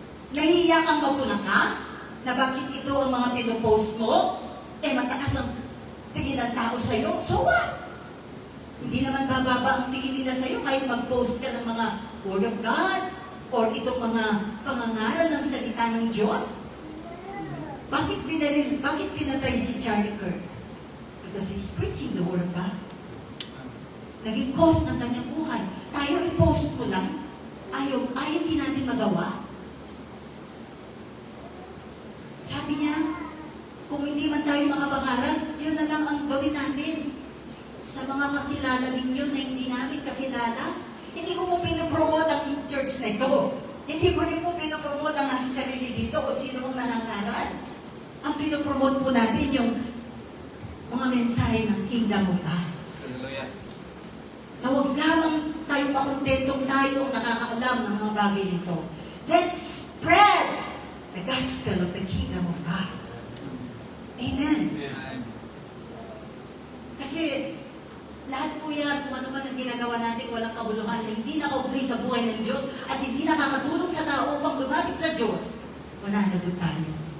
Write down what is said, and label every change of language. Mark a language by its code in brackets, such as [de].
[tl] Nahihiya kang magpunaka na bakit ito ang mga pinopost mo? Mataas ang tingin ng tao sa'yo. [en] So what? [tl] Hindi naman bababa ang tingin nila sa'yo kahit mag-post ka ng mga Word of God or itong mga pangangaral ng salita ng Diyos. Bakit pinatay si Charlie Kirk? [en] Because he's preaching the Word of God. [tl] Naging cause ng kanyang buhay. Tayo i-post mo lang. Ayaw din natin magawa. Sabi niya, kung hindi man tayo makapangaral, yun na lang ang gawin natin. Sa mga kakilala ninyo na hindi namin kakilala, hindi ko po pinopromote ang church na ito. Hindi ko rin po pinopromote ang aking sarili dito o sino mong nangangaral. Ang pinopromote po natin yung mga mensahe ng Kingdom of God. Hallelujah. Na huwag lamang tayo makontentong tayo ang nakakaalam ng mga bagay nito. [en] Let's spread the gospel of the Kingdom of God. Amen. Amen. [tl] Kasi lahat po yan, kung ano man ang ginagawa natin, walang kabuluhan, na hindi nakaugnay sa buhay ng Diyos at hindi nakakatulong sa tao upang lumapit sa Diyos, wala na doon tayo.